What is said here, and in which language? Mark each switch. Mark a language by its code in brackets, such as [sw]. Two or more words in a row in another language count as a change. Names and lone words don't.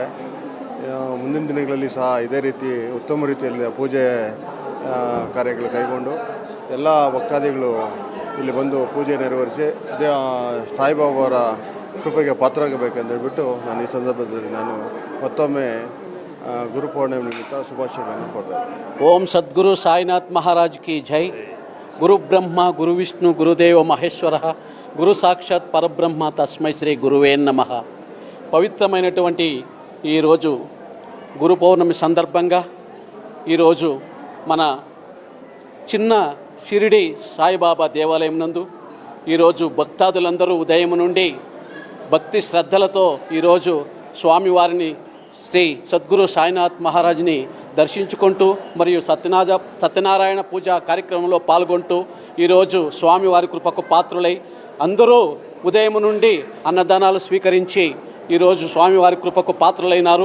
[kn] ಮುಂದಿನ ದಿನಗಳಲ್ಲಿ ಸಹ ಇದೇ ರೀತಿ ಉತ್ತಮ ರೀತಿಯಲ್ಲಿ ಪೂಜೆ ಕಾರ್ಯಗಳು ಕೈಗೊಂಡು ಎಲ್ಲ ಭಕ್ತಾದಿಗಳು ಇಲ್ಲಿ ಬಂದು ಪೂಜೆ ನೆರವೇರಿಸಿ ಸಾಯಿಬಾಬಾವರ ಕೃಪೆಗೆ ಪಾತ್ರರಾಗಬೇಕಂತ ಹೇಳ್ಬಿಟ್ಟು ನಾನು ಈ ಸಂದರ್ಭದಲ್ಲಿ ನಾನು ಮತ್ತೊಮ್ಮೆ ಗುರುಪೌರ್ಣಿಮೆ ನಿಮಿತ್ತ ಶುಭಾಶಯಗಳನ್ನು ಕೊಡ್ತೇನೆ. [hi] ओम सद्गुरु साईनाथ महाराज की जय. [sa] ಗುರು ಬ್ರಹ್ಮ ಗುರು ವಿಷ್ಣು ಗುರುದೇವ ಮಹೇಶ್ವರ గురు సాక్షాత్ పరబ్రహ్మ తస్మై శ్రీ గురువే నమః. [te] పవిత్రమైనటువంటి ఈరోజు గురు పౌర్ణమి సందర్భంగా ఈరోజు మన చిన్న షిరిడి సాయిబాబా దేవాలయం నందు ఈరోజు భక్తాదులందరూ ఉదయం నుండి భక్తి శ్రద్ధలతో ఈరోజు స్వామివారిని శ్రీ సద్గురు సాయినాథ్ మహారాజ్ని దర్శించుకుంటూ మరియు సత్యనారాయణ పూజ కార్యక్రమంలో పాల్గొంటూ ఈరోజు స్వామివారి కృపకు పాత్రులై అందరూ ఉదయం నుండి అన్నదానాలు స్వీకరించి ఈరోజు స్వామివారి కృపకు పాత్రులైనారు.